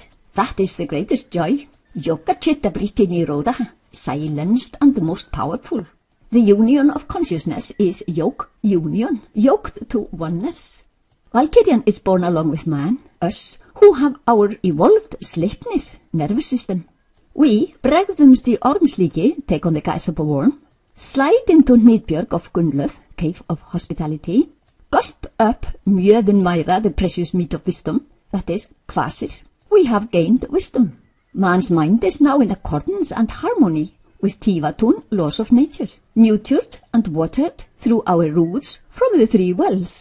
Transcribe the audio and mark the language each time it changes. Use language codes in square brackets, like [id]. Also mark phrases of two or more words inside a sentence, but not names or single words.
[en] That is the greatest joy. [sa] योग चित्त वृत्ति निरोध, [en] silenced and the most powerful. The union of consciousness is yoke, union, yoked to oneness. Valkyrian is born along with man, us, who have our evolved Sleipnir nervous system. We, [is] bregðumst í ormslíki, [en] take on the guise of a worm, slide into Hnitbjörg of Gunnlöf, cave of hospitality, gulp up [is] mjöðin mæra, [en] the precious meat of wisdom, that is, kvasir. We have gained wisdom. Man's mind is now in accordance and harmony with Tivatun, laws of nature, nurtured and watered through our roots from the 3 wells.